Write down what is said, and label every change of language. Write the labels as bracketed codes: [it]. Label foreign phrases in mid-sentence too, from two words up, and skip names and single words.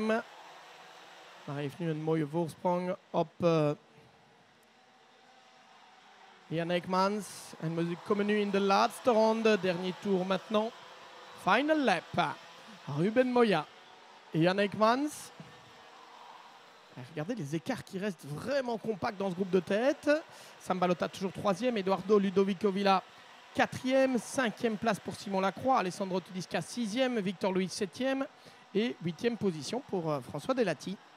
[nl] Maar hij heeft nu een mooie voorsprong op Jan Eijkmans. En we komen nu in de laatste ronde, [fr] dernier tour maintenant. [en] Final lap. [fr] Ruben Moya et Jan Eijkmans. Regardez les écarts qui restent vraiment compacts dans ce groupe de tête. Sam Balota toujours 3e, Eduardo Ludovico Villa 4e, 5e place pour Simon Lacroix, Alessandro Tudisca 6e, Victor Louis 7e et 8e position pour François Delati.